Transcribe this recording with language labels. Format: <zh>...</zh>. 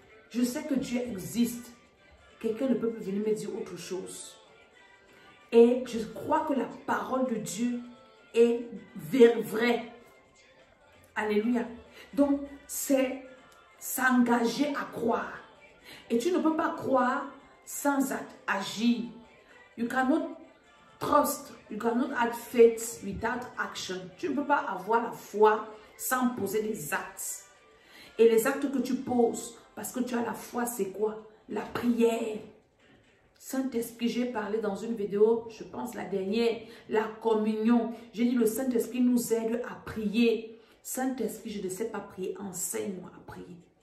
<fr>Je sais que Dieu existe. Quelqu'un ne peut plus venir me dire autre chose. Et je crois que la parole de Dieu est vraie. Alléluia. Donc, c'est s'engager à croire. Et tu ne peux pas croire sans agir.</fr> <en>You cannot trust, you cannot have faith without action.</en> <fr>Tu ne peux pas avoir la foi sans poser des actes. Et les actes que tu poses, parce que tu as la foi, c'est quoi? La prière. Saint-Esprit, j'ai parlé dans une vidéo, je pense la dernière, la communion. J'ai dit le Saint-Esprit nous aide à prier. Saint-Esprit, je ne sais pas prier, enseigne-moi à prier.</fr>